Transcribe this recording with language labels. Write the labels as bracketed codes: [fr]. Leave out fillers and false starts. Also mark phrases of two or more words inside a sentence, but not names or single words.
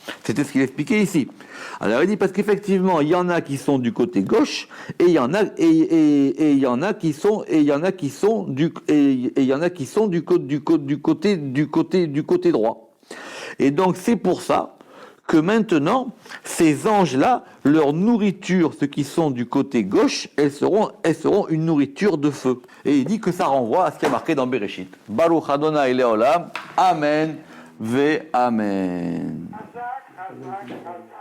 [fr] C'était ce qu'il expliquait ici. Alors il dit parce qu'effectivement, il y en a qui sont du côté gauche et il y en a il y en a qui sont du côté droit. Et donc c'est pour ça que maintenant ces anges-là, leur nourriture, ceux qui sont du côté gauche, elles seront une nourriture de feu. Et il dit que ça renvoie à ce qui est marqué dans Bereshit. [he] ברוך אדוני לעולם. אמן. ואמן. חזק, חזק, חזק.